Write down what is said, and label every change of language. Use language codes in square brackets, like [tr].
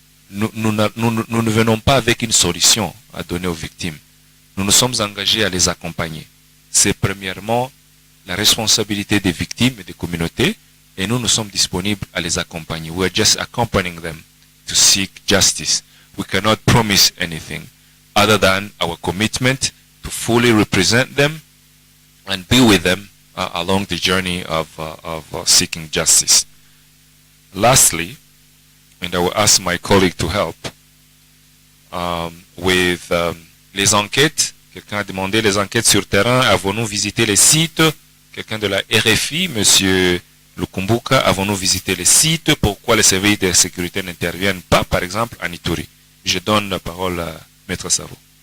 [fr] Nous ne venons pas avec une solution à donner aux victimes. Nous nous sommes engagés à les accompagner. C'est premièrement la responsabilité des victimes et des communautés, et nous sommes disponibles à les accompagner. [en] We are just accompanying them to seek justice. We cannot promise anything other than our commitment to fully represent them and be with them along the journey of seeking justice. Lastly, and I will ask my colleague to help with [fr] les enquêtes. Quelqu'un a demandé les enquêtes sur terrain. Avons-nous visité les sites? Quelqu'un de la RFI, monsieur Lukumbuka, avons-nous visité les sites? Pourquoi les services de sécurité n'interviennent pas, par exemple, en Ituri? Je donne la parole à Maître Savo.